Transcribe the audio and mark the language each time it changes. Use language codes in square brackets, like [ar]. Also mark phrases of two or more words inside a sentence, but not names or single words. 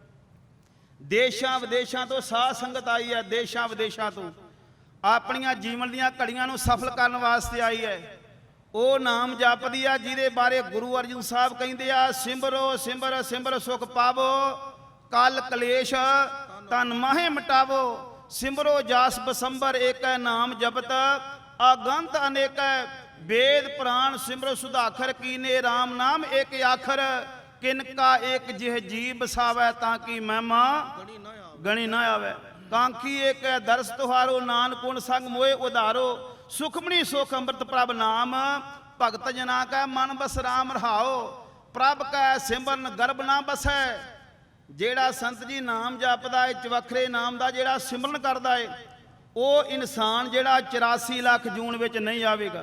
[pa] ਦੇਸ਼ਾਂ ਵਿਦੇਸ਼ਾਂ ਤੋਂ ਸਾਧ ਸੰਗਤ ਆਈ ਹੈ, ਦੇਸ਼ਾਂ ਵਿਦੇਸ਼ਾਂ ਤੋਂ ਆਪਣੀਆਂ ਜੀਵਨ ਦੀਆਂ ਘੜੀਆਂ ਨੂੰ ਸਫਲ ਕਰਨ ਵਾਸਤੇ ਆਈ ਹੈ। ਉਹ ਨਾਮ ਜਪਦੀ ਆ ਜਿਹਦੇ ਬਾਰੇ ਗੁਰੂ ਅਰਜਨ ਸਾਹਿਬ ਕਹਿੰਦੇ ਆ, ਸਿਮਰੋ ਸਿਮਰ ਸਿਮਰ ਸੁਖ ਪਾਵੋ, ਕਲ ਕਲੇਸ਼ ਤਨ ਮਾਹੇ ਮਿਟਾਵੋ। ਸਿਮਰੋ ਜਾਸ ਬਸੰਬਰ ਏਕੈ ਨਾਮ ਜਪਤ, ਆਗੰਤ ਅਨੇਕੈ ਵੇਦ ਪੁਰਾਣ ਸਿਮਰੋ ਸੁਧਾਖਰ ਕੀਨੇ ਰਾਮ ਨਾਮ ਏਕ ਆਖਰ ਕਿਨਕਾ ਏਕ ਜਿਹ ਜੀ ਬਸਾਵੈ ਤਾਕਿ ਮਹਿਮਾ ਗਣੀ ਨ ਆਵੇ। ਕਾਂਖੀ ਏਕ ਹੈ ਦਰਸ ਤੁਹਾਰੋ, ਨਾਨਕ ਗੁਣ ਸੰਗ ਮੋਏ ਉਧਾਰੋ। ਸੁਖਮਣੀ ਸੁਖ ਅੰਮ੍ਰਿਤ ਪ੍ਰਭ ਨਾਮ, ਭਗਤ ਜਨਾ ਕੈ ਮਨ ਬਸ ਰਾਮ ਰਹਾਓ। ਪ੍ਰਭ ਕੈ ਸਿਮਰਨ ਗਰਭ ਨਾ ਬਸੈ। ਜਿਹੜਾ ਸੰਤ ਜੀ ਨਾਮ ਜਪਦਾ ਏ, ਚਵਖਰੇ ਨਾਮ ਦਾ ਜਿਹੜਾ ਸਿਮਰਨ ਕਰਦਾ ਏ, ਉਹ ਇਨਸਾਨ ਜਿਹੜਾ 84 ਲੱਖ ਜੂਨ ਵਿੱਚ ਨਹੀਂ ਆਵੇਗਾ।